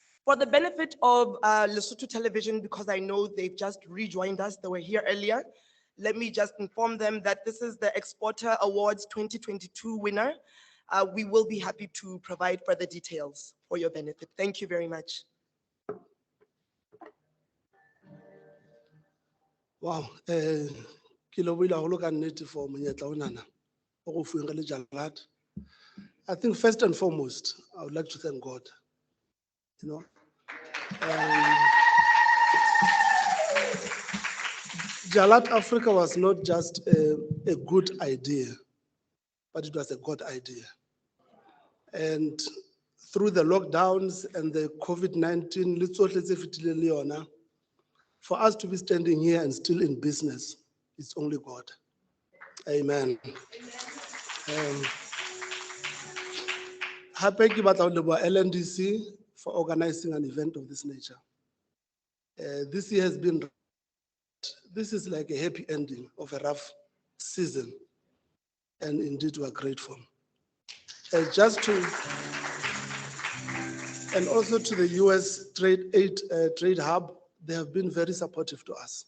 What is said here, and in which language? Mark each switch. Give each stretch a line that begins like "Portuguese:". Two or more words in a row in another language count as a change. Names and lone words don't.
English: For the benefit of Lesotho Television, because I know they've just rejoined us, they were here earlier, let me just inform them that this is the Exporter Awards 2022 winner. We will be happy to provide further details for your benefit. Thank you very much.
Southern Sotho: Wow, ke lebohile haholo ka nnete for monyetla onana o go fuweng re le Jalad.
English: I think first and foremost, I would like to thank God. You know, Jalad Africa was not just a good idea, but it was a God idea. And through the lockdowns and the COVID-19,
Southern Sotho: le tsohle tse fetileng le yona,
English: for us to be standing here and still in business, it's only God. Amen. Happy
Southern Sotho: ke batla ho leboha
English: LNDC for organizing an event of this nature. This year has been, this is like a happy ending of a rough season. And indeed, we are grateful. Just to, and also to the US Trade Hub, they have been very supportive to us.